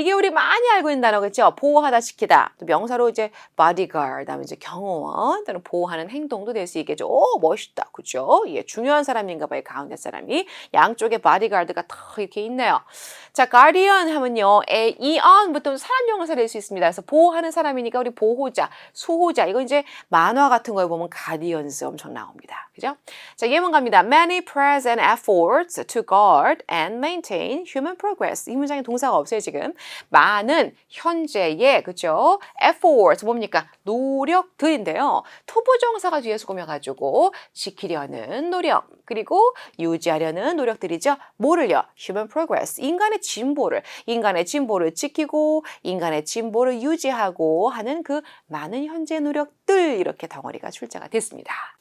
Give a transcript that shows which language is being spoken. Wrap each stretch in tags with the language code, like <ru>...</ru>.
<ko>이게 우리 많이 알고 있는 단어겠죠. 보호하다, 지키다. 또 명사로 이제 bodyguard, 다음에 이제 경호원, 또는 보호하는 행동도 될 수 있겠죠. 오, 멋있다. 그죠? 예, 중요한 사람인가 봐요. 가운데 사람이. 양쪽에 bodyguard가 딱 이렇게 있네요. 자, guardian 하면요. on부터 사람 용어사 될 수 있습니다. 그래서 보호하는 사람이니까 우리 보호자, 수호자. 이거 이제 만화 같은 거에 보면 guardians 엄청 나옵니다. 그죠? 자, 예문 갑니다.</ko> <en>Many present efforts to guard and maintain human progress.</en> <ko>이 문장에 동사가 없어요, 지금. 많은 현재의, 그죠? efforts, 뭡니까? 노력들인데요. 투부정사가 뒤에서 꾸며가지고 지키려는 노력, 그리고 유지하려는 노력들이죠. 뭐를요?</ko> <en>human progress.</en> <ko>인간의 진보를 지키고, 인간의 진보를 유지하고 하는 그 많은 현재 노력들, 이렇게 덩어리가 출제가 됐습니다.</ko>